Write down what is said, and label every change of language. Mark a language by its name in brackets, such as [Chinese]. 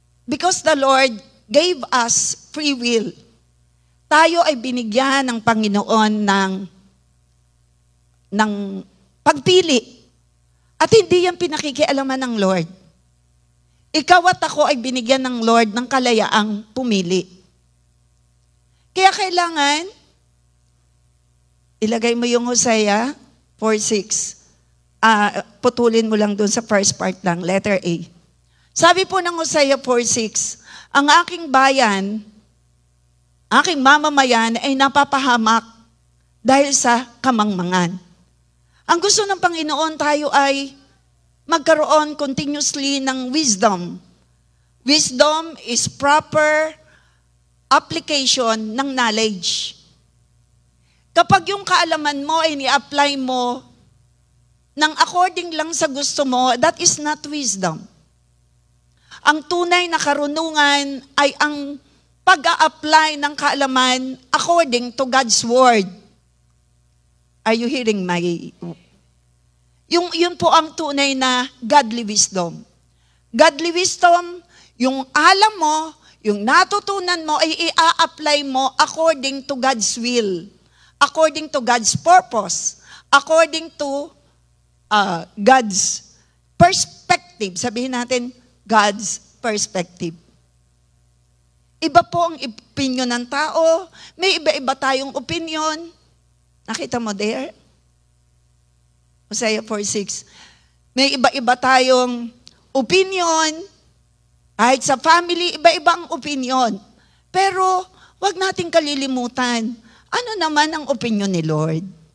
[English] Because the Lord gave us free will. [Filipino] Tayo ay binigyan ng Panginoon ng pagpili. At hindi yan pinakikialaman ng Lord. Ikaw at ako ay binigyan ng Lord ng kalayaang pumili. Kaya kailangan, ilagay mo yung Hosea 4:6. Putulin mo lang dun sa [English] first part [Filipino] lang, letter A. Sabi po ng Hosea 4:6, ang aking bayan, aking mamamayan ay napapahamak dahil sa kamangmangan. Ang gusto ng Panginoon, tayo ay magkaroon continuously ng wisdom. [English] Wisdom is proper application ng knowledge. [Filipino] Kapag yung kaalaman mo ay ni-apply mo ng according lang sa gusto mo, [English] that is not wisdom. [Filipino] Ang tunay na karunungan ay ang pag-a-apply ng kaalaman [English] according to God's Word. Are you hearing my... [Filipino] Yun po ang tunay na [English] godly wisdom. Godly wisdom, [Filipino] yung alam mo, yung natutunan mo, ay [English] i-a-apply mo according to God's will, according to God's purpose, according to God's perspective. [Filipino] Sabihin natin, God's perspective. Iba po ang opinion ng tao. May iba-iba tayong opinion. Nakita mo there? Hosea 4:6. May iba-iba tayong opinion. Kahit sa family, iba-iba ang opinion. Pero, wag nating kalilimutan. Ano naman ang opinion ni Lord?